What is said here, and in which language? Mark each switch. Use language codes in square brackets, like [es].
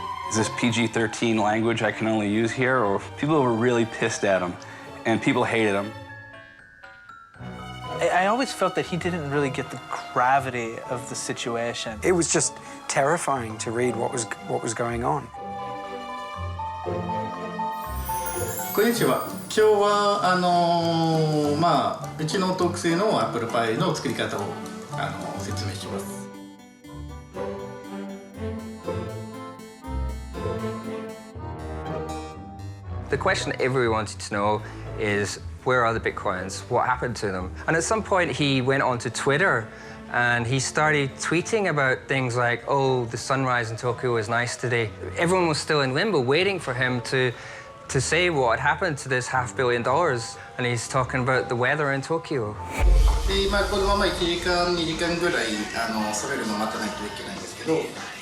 [en] Is this PG-13 language I can only use here, or people were really pissed at him, and people hated him? I always felt that he didn't really get the gravity of the situation. It was just terrifying to read what was going on. [ja] こんにちは。今日はうちの特製のアップルパイの作り方を説明します。 [en] The question everyone wanted to know is, where are the Bitcoins? What happened to them? And at some point, he went onto Twitter and he started tweeting about things like, oh, the sunrise in Tokyo was nice today. Everyone was still in limbo, waiting for him to say what had happened to this $500 million. And he's talking about the weather in Tokyo. [ja] で、このまま1時間、2時間ぐらいそれるの待たないといけないんですけど、とっても。